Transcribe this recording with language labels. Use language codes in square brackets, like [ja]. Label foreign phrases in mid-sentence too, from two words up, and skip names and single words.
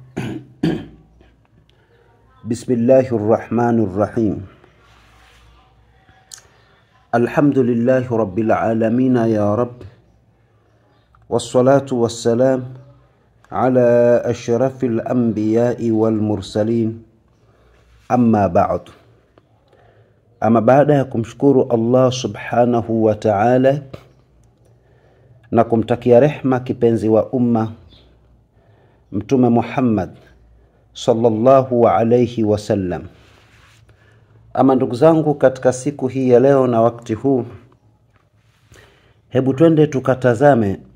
[ar] بسم الله الرحمن الرحيم. الحمد لله رب العالمين يا رب، والصلاة والسلام على أشرف الأنبياء والمرسلين، أما بعد. [sw] baada ya kumshukuru Allah [ar] subhanahu wa ta'ala [sw] na kumtakia rehma kipenzi wa umma Mtume Muhammad [ar] sallallahu alayhi wasallam. [sw] Ndugu zangu, katika siku hii ya leo na wakati huu, hebu twende tukatazame